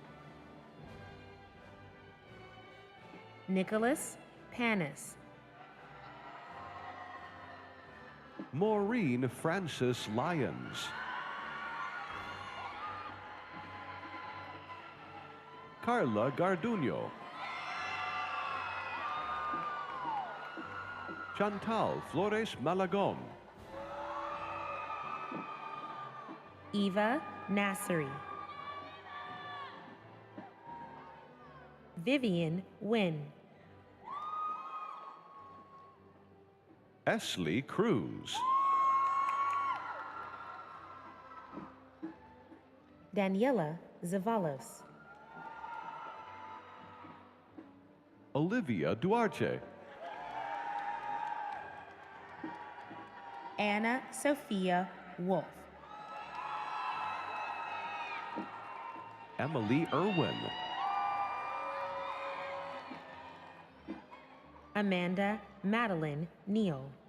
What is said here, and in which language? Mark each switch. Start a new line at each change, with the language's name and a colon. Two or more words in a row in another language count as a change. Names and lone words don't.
English: Nicholas Panis. Maureen Francis Lyons. Carla Garduño. Chantal Flores Malagom. Eva Nasseri. Vivian Wynn. Esley Cruz. Daniela Zavalos. Olivia Duarte. Anna Sophia Wolf. Emily Irwin. Amanda Madeline Neal.